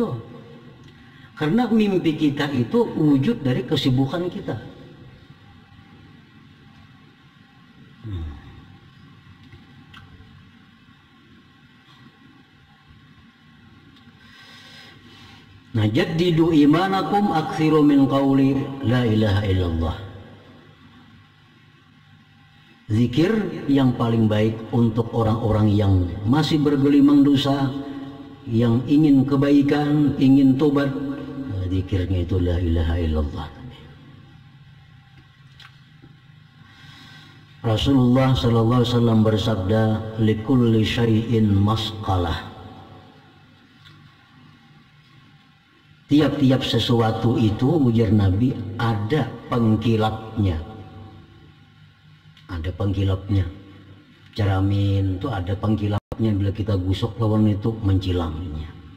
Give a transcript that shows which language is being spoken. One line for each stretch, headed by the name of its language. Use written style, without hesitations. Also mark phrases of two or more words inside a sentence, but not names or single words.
Indonesian: Karena mimpi kita itu wujud dari kesibukan kita.
Arabic: Nah, جددوا إيمانكم أكثروا من قول لا إله إلا الله.
Indonesian: Zikir yang paling baik untuk orang-orang yang masih bergelimang dosa, yang ingin kebaikan, ingin tobat, zikirnya itu
Arabic: لا إله إلا الله. رسول الله صلى الله عليه وسلم bersabda, لكل شيء مصقلة.
Indonesian: Tiap-tiap sesuatu itu, ujar Nabi, ada pengkilapnya. Ada pengkilapnya.
Banjar: Ceramin itu ada pengkilapnya, bila kita gusok lawan itu mencilangnya.